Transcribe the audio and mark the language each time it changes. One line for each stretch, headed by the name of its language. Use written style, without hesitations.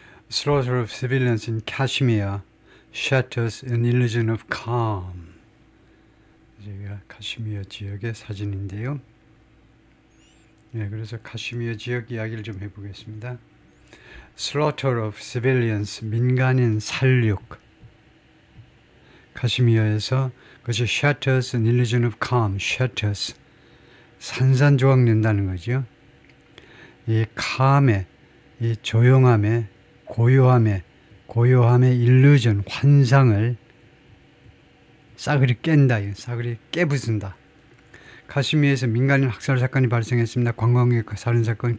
English: Slaughter of civilians in Kashmir shatters an illusion of calm.
Korean: 여기가 카시미어 지역의 사진인데요. 그래서 카시미어 지역 이야기를 좀 해보겠습니다.
English: Slaughter of civilians,
Korean: 민간인 살육. 카시미어에서 그것이
English: shatters an illusion of calm, shatters.
Korean: 산산조각 낸다는 거죠. 이 calm의, 이 조용함의, 고요함의 illusion, 환상을 싸그리 깬다, 싸그리 깨부순다. 카시미르에서 민간인 학살 사건이 발생했습니다. 관광객 살인 사건.